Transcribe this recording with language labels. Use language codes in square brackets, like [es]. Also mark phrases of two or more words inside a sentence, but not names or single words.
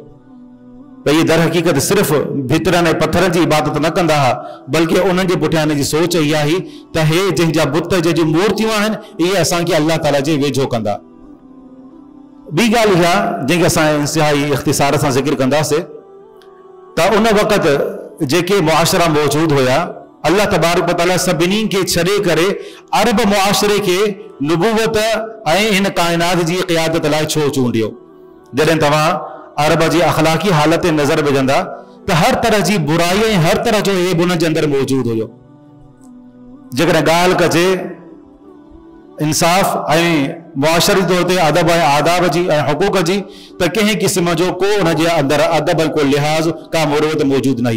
[sd] त इहे दर हक़ीक़त सिर्फ़ु भितरनि ऐं पत्थरनि जी इबादत न कंदा हुआ, बल्कि उन्हनि जे पुठियां हिन जी सोच इहा हुई त हे जंहिंजा बुत जंहिंजी मूर्तियूं आहिनि इहे असांखे अल्लाह ताला जे वेझो कंदा। ॿी ॻाल्हि इहा जंहिंखे असां इंतिहाई इख़्तिसार सां ज़िक्र कंदासीं त उन वक़्तु जेके मुआशरा मौजूद हुया [ar] الله تبارك وتعالى [sd] सभिनी खे छॾे करे अरब मुआशरे खे नुबुवत ऐं हिन काइनात जी क़ियादत लाइ छो चूंडियो। जॾहिं तव्हां अरब जी अख़लाक़ी हालत ते नज़र विझंदा त हर तरह जी बुराई ऐं हर तरह जो ऐब उन जे अंदरि मौजूद हुयो। जेकॾहिं ॻाल्हि कजे इंसाफ़ ऐं मुआशरी तौर ते अदब ऐं आदाब जी ऐं हुकूक जी त कंहिं क़िस्म जो को उन जे अंदरि अदब को लिहाज़ का मुरवत मौजूद न हुई।